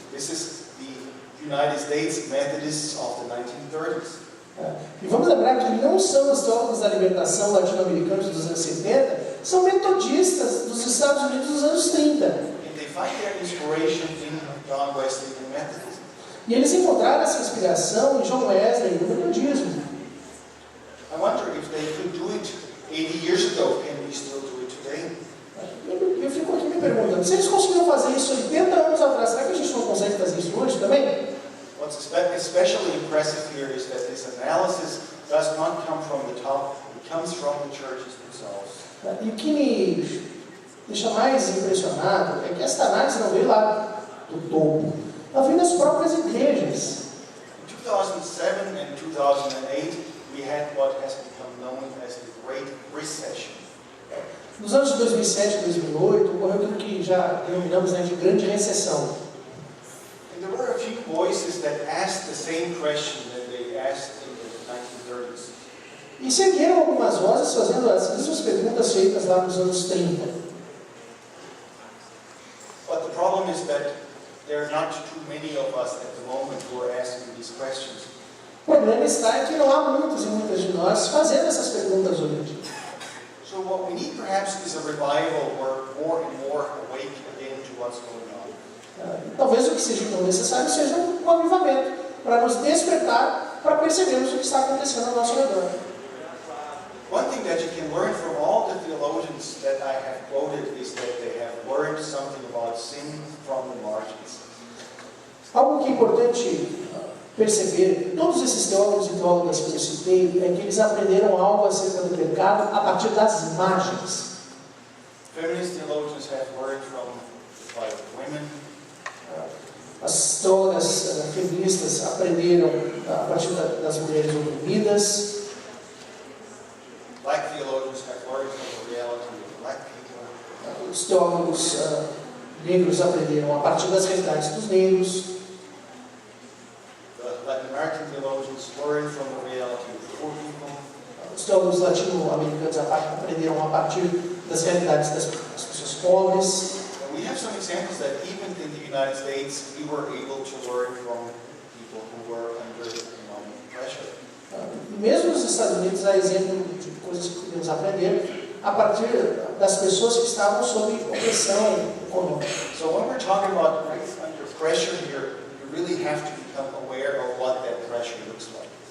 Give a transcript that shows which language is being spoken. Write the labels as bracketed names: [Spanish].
[English] This is the United States Methodists of the 1930s. [Portuguese] E vamos lembrar que não são os teólogos da libertação latino-americanos dos anos 70, são metodistas dos Estados Unidos dos anos 30. [English] And they find their inspiration in John Wesley and Methodism. [Portuguese] E eles encontraram essa inspiração em John Wesley e no metodismo. [English] I wonder if they could do it 80 years ago, can we still do it today? [Portuguese] Eu fico aqui me perguntando, se eles conseguiram fazer isso 80 anos atrás, será que a gente não consegue fazer isso hoje também? [English] What's especially impressive here is that this analysis does not come from the top, it comes from the churches themselves. [Portuguese] E o que me deixa mais impressionado é que esta análise não veio lá do topo, ela veio das próprias igrejas. [English] In 2007 and 2008, we had what has become known as the Great Recession. [Portuguese] Nos anos de 2007 e 2008, ocorreu aquilo que já denominamos de grande recessão. [English] And there were a few voices that asked the same question that they asked in the 1930s. [Portuguese] E seguiram algumas vozes fazendo as mesmas perguntas feitas lá nos anos 30. [English] But the problem is that there are not too many of us at the moment who are asking these questions. [Portuguese] O problema está em que não há muitos e muitas de nós fazendo essas perguntas hoje em dia. [English] So what we need perhaps is a revival where more and more awake again to what's going on. [Portuguese] Talvez o que seja tão necessário seja um avivamento, para nos despertar, para percebermos o que está acontecendo ao nosso redor. [English] One thing that you can learn from all the theologians that I have quoted is that they have learned something about sin from the margins. [Portuguese] Algo que é importante perceber, todos esses teólogos e teólogas que eu citei, é que eles aprenderam algo acerca do pecado a partir das margens. [English] Feminist theologians have learned from the plight of women. [Portuguese] As teólogas feministas aprenderam a partir das mulheres oprimidas. [English] Black theologians have learned from the reality of black people. [Portuguese] Os teólogos negros aprenderam a partir das realidades dos negros. [English] The Latin American theologians learned from the reality of poor people. [Portuguese] Os teólogos latino-americanos aprenderam a partir das realidades das pessoas pobres. [English] And we have some examples that even in the United States we were able to learn from people who were under economic pressure. [Portuguese] Mesmo nos Estados Unidos há exemplo de coisas que podemos aprender a partir das pessoas que estavam sob opressão econômica. [English] So when we're talking about under pressure here, you really have to become aware of what that pressure looks like.